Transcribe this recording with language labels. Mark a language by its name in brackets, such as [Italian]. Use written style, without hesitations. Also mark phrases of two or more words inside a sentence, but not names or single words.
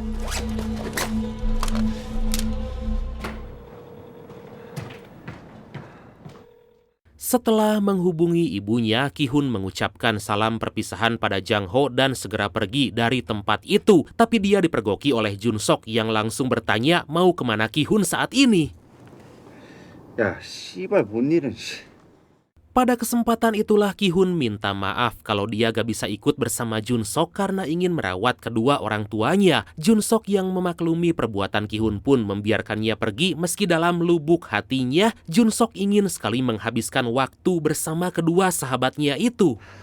[Indonesian] Setelah menghubungi ibunya, Ki Hun mengucapkan salam perpisahan pada Jang Ho dan segera pergi dari tempat itu. Tapi dia dipergoki oleh Jun Sok yang langsung bertanya mau kemana Ki Hun saat ini. [Korean] 야, 씨발 뭔 일은 [Indonesian] Pada kesempatan itulah Ki Hun minta maaf kalau dia gak bisa ikut bersama Jun Sok karena ingin merawat kedua orang tuanya. Jun Sok yang memaklumi perbuatan Ki Hun pun membiarkannya pergi meski dalam lubuk hatinya Jun Sok ingin sekali menghabiskan waktu bersama kedua sahabatnya itu.